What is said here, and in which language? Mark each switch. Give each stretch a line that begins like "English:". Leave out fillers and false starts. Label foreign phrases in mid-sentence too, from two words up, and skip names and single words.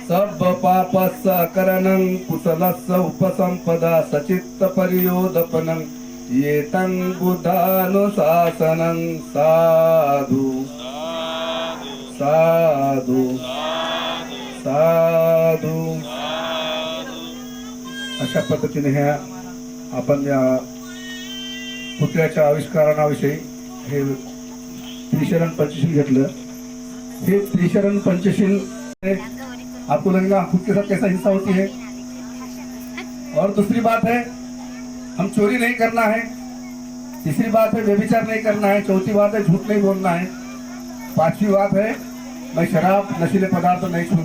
Pali: सब पापस्य करणं कुशलस्य उपसंपदा सचित्त परियोदपनं येतं बुद्धानुशासनं साधु साधु साधु.
Marathi: अशा पद्धतीने ह्या आपण या पुतळ्याच्या आविष्कारणाविषयी हे त्रिशरण पंचशील घेतलं. हे त्रिशरण पंचशील
Hindi: आपको लगेगा खुद के साथ कैसा हिंसा होती है. और दूसरी बात है हम चोरी नहीं करना है. तीसरी बात है व्यभिचार नहीं करना है. चौथी बात है झूठ नहीं बोलना है. पांचवी बात है मैं शराब नशीले पदार्थ नहीं छूंगा.